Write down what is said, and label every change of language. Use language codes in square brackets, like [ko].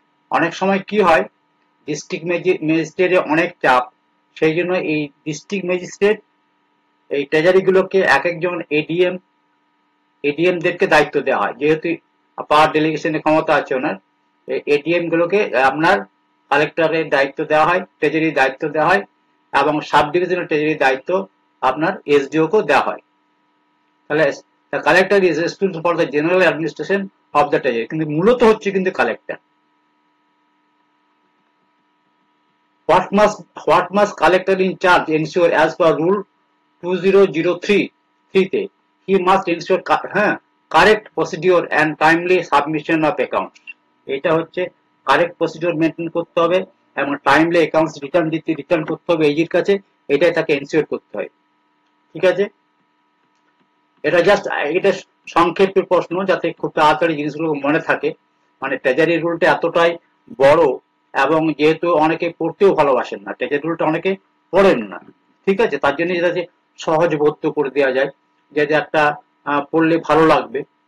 [bn] অনেক সময় কি হয়, ডিস্ট্রিক্ট ম্যাজিস্ট্রেটের অনেক চাপ, সেই জন্য এই ডিস্ট্রিক্ট ম্যাজিস্ট্রেট এই ট্রেজারি গুলোকে এক একজন এডিএম দেরকে দায়িত্ব দেওয়া হয়, যেহেতু পাওয়ার ডেলিগেশনের ক্ষমতা আছে ওনার। এডিএম গুলোকে আপনার কালেক্টরের দায়িত্ব দেওয়া হয়, ট্রেজারির দায়িত্ব দেওয়া হয়, এবং সাব ডিভিশনাল ট্রেজারির দায়িত্ব আপনার এসডিও কেও দেওয়া হয়। [en] তাহলে the collector is responsible for the general administration of the treasury, [bn] কিন্তু মূলত হচ্ছে কিন্তু collector. [en] what must collector in charge ensure as per rule 2003 তে? he must ensure correct procedure and timely submission of accounts। [bn] এটা হচ্ছে correct procedure maintain করতে হবে এবং টাইমলি অ্যাকাউন্টস রিটার্ন করতে হবে এইজির কাছে, এটাই তাকে এনশিওর করতে হয়, ঠিক আছে। এটা জাস্ট এটা সংক্ষেপে প্রশ্ন, যাতে খুব তাড়াতাড়ি জিনিসগুলো মনে থাকে। মানে ট্রেজারি রুলটা এতটাই বড়, এবং যেহেতু অনেকে পড়তেও ভালোবাসেন না, ট্রেজারি রুলটা অনেকে পড়েন না, ঠিক আছে, তার জন্য যেটা সহজ বোধ করে দেওয়া যায়, যে একটা পড়লে ভালো লাগবে।